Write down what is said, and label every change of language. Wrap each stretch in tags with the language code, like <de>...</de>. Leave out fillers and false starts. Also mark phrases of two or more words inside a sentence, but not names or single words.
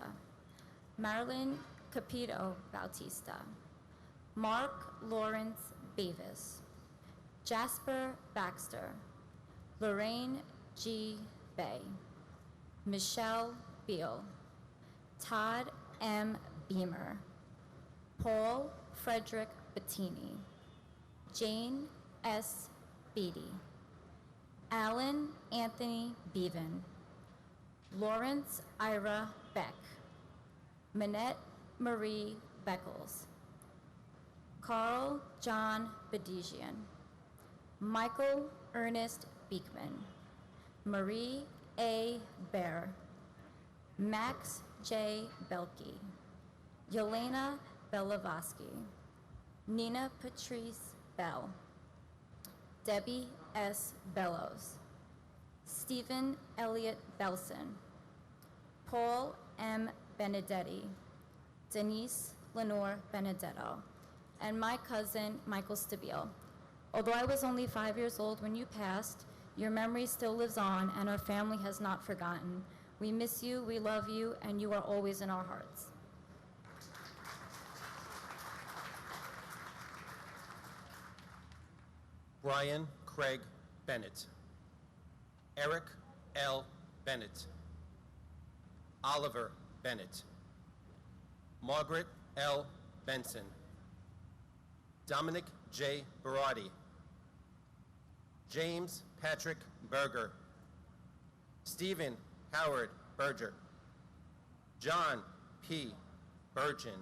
<en>Marilyn Capito Bautista. Mark Lawrence Bavis. Jasper Baxter. Lorraine G. Bay. Michelle Beal. Todd M. Beamer. Paul Frederick Bettini. Jane S. Beatty. Alan Anthony Bevan. Lawrence Ira Beck. Minette Marie Beckles. Carl John Bedigian. Michael Ernest Beekman. Marie A. Bear. Max J. Belke. Yelena Belavosky. Nina Patrice Bell. Debbie S. Bellows. Stephen Elliott Belson. Paul M. Benedetti. Denise Lenore Benedetto. And my cousin, Michael Stabile. Although I was only 5 years old when you passed, your memory still lives on and our family has not forgotten. We miss you, we love you, and you are always in our hearts. Brian Craig Bennett. Eric L. Bennett. Oliver Bennett. Margaret L. Benson. Dominic J. Barati. James Patrick Berger. Stephen Howard Berger. John P. Burgeon.</en>